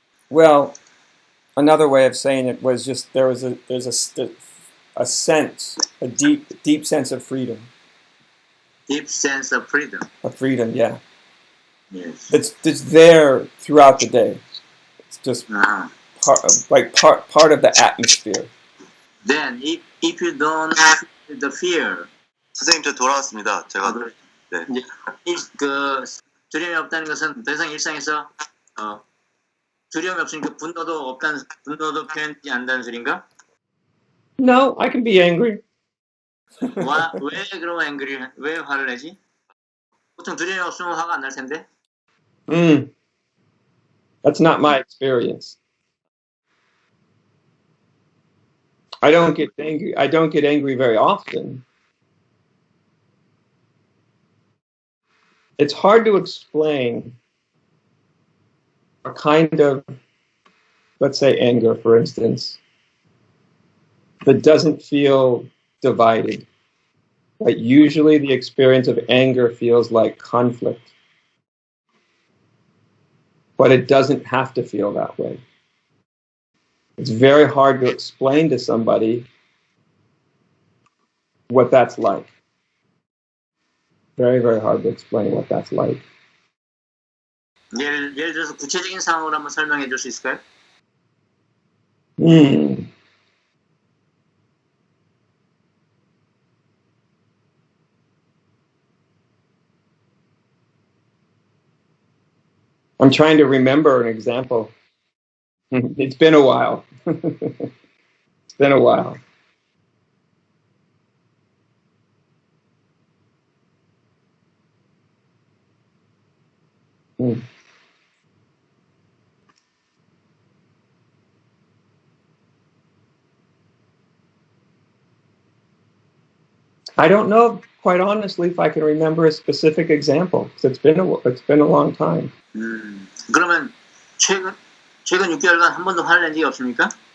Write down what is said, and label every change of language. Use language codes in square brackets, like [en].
[en] Well, another way of saying it was just there's a sense, a deep sense of freedom. Deep sense of freedom. Of freedom, yeah. Yes. It's there throughout the day. It's just Uh-huh. part of the atmosphere. Then, if you don't feel the fear, [ko] 선생님 저 돌아왔습니다. 제가 네. 이제 그 두려움이 없다는 것은 더 이상 일상에서 두려움이 없으니까 분노도 표현되지 않는다는 소린가? [en] No, I can be angry. [ko] 왜 그러고 왜 화를 내지? 보통 두려움이 없으면 화가 안 날 텐데. [en] That's not my experience. I don't get angry very often. It's hard to explain a kind of, let's say, anger, for instance, that doesn't feel divided. But usually the experience of anger feels like conflict. But it doesn't have to feel that way. It's very hard to explain to somebody what that's like. Very, very hard to explain what that's like. [ko] 예를 들어서 구체적인 상황으로 한번 설명해 줄 수 있을까요? [en] I'm trying to remember an example. It's been a while. It's been a while. I don't know, quite honestly, if I can remember a specific example. 'Cause it's been a long time. [ko] 그러면 최근 6개월간 한 번도 화를 낸 적이 없습니까?